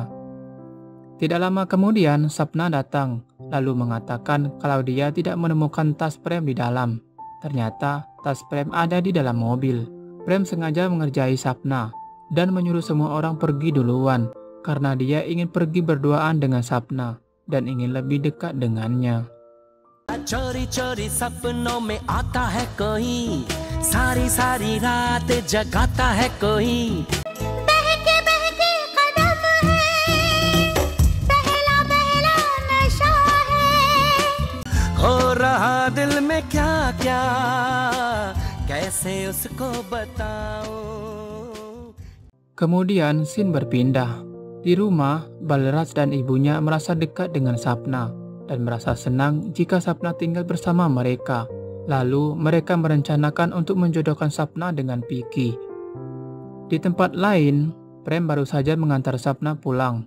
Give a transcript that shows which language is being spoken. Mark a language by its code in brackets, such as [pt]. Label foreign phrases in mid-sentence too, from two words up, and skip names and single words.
[id] Tidak lama kemudian, Sapna datang, lalu mengatakan kalau dia tidak menemukan tas Prem di dalam. Ternyata, tas Prem ada di dalam mobil. Prem sengaja mengerjai Sapna dan menyuruh semua orang pergi duluan, karena dia ingin pergi berduaan dengan Sapna dan ingin lebih dekat dengannya. [hi] चोरी-चोरी सपनों में आता है कोई, सारी सारी रात जगाता है कोई, बहके बहके कदम है, पहला पहला नशा है, हो रहा दिल में क्या क्या, कैसे उसको बताऊं. [id] Kemudian scene berpindah. Di rumah, Balraj dan ibunya merasa dekat dengan Sapna dan merasa senang jika Sapna tinggal bersama mereka. Lalu mereka merencanakan untuk menjodohkan Sapna dengan Vicky. Di tempat lain, Prem baru saja mengantar Sapna pulang.